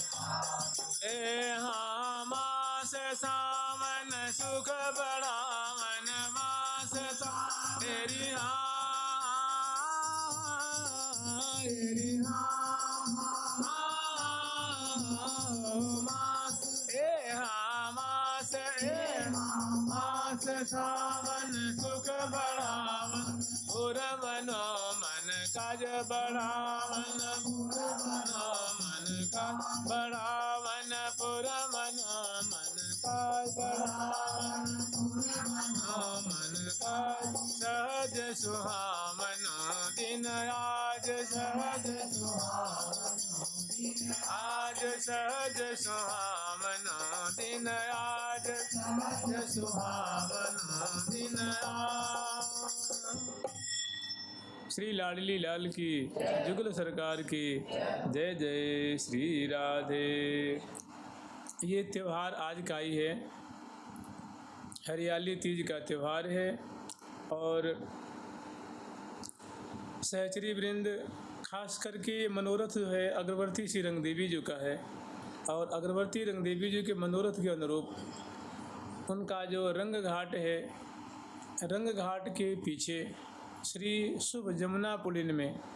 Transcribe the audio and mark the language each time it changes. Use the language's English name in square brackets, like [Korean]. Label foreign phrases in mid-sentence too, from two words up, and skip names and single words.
[Hindi] मास सावन सुख बढ़ावन मास तेरी मास सावन सुख बढ़ावन पुरवनो मन काज बढ़ावन पुरवनो मन काज बढ़ावन पुरवनो मन काज बढ़ावन पुरवनो मन काज सहज सुहावनो दिन आज सहज सुहावनो आज सहज सुहावनो दिन आज सहज सुहावनो दिन श्री लाडली लाल की जुगल सरकार की जय जय श्री राधे। ये त्यौहार आज का ही है, हरियाली तीज का त्यौहार है और सहचरी वृंद खास करके मनोरथ जो है अग्रवर्ती श्री रंग देवी जी का है और अग्रवर्ती रंग देवी जी के मनोरथ के अनुरूप उनका जो रंग घाट है, रंग घाट के पीछे श्री शुभ जमुना पुलिन में